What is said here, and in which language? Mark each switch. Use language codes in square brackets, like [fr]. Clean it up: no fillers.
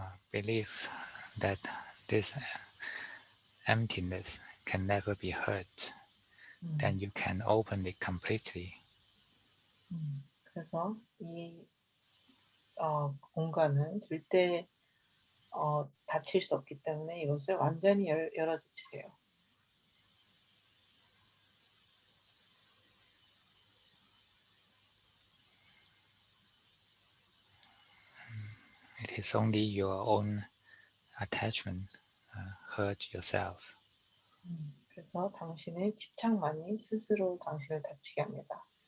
[en] Believe that this emptiness can never be hurt, then you can open it completely. [ko] 그래서 이 공간은 절대 다칠 수 없기 때문에 이것을 완전히 열어주세요. [en] It is only your own attachment hurt yourself. [ko] 그래서 당신의 집착만이 스스로 당신을 다치게 합니다.